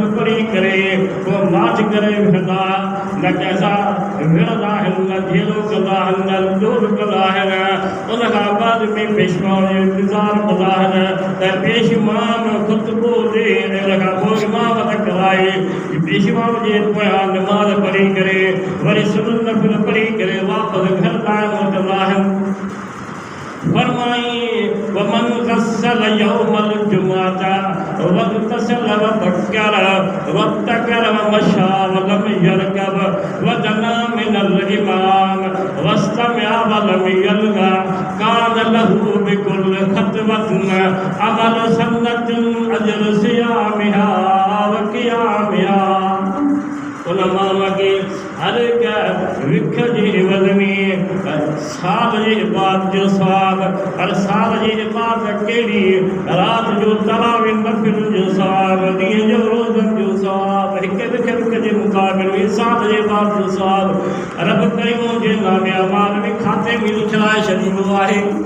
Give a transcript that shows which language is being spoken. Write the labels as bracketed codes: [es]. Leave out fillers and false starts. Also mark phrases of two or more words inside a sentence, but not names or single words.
[sd] पढ़ी करे पोइ माठ करे वेहंदा न कंहिंसां विढ़ंदा आहिनि न झेलो कंदा आहिनि न लोभ कंदा आहिनि उन खां बाद में पेशवाउनि जो इंतज़ारु कंदा आहिनि त पेशवान ख़ुतबो ॾे ऐं उन खां पोइ इमामत कराए पेशवाउनि जे पोयां निमाज़ पढ़ी करे वरी सुनत नफ़िल पढ़ी करे वापसि घर क़ाइमु वठंदा आहिनि फरमाई [ar] ومن غسل يوم الجمعة واغتسل وبكر وابتكر ومشى ولم يركب ودنا من الإمام واستمع ولم يلغ كان له بكل خطوة عمل سنة أجر صيامها وقيامها [sd] उन माण्हूअ खे हर हिकु विख जे इवज़ में साल जी इबादत जो सवाबु हर साल जी इबादत कहिड़ी राति जो तरावी नफ़िल जो सवाबु ॾींहं जो रोज़नि जो सवाबु हिक विख जे मुक़ाबिल में साल जे इबादत जो सवाबु रब करीम जे नामे अमाल में खाते में लिखाए छॾींदो आहे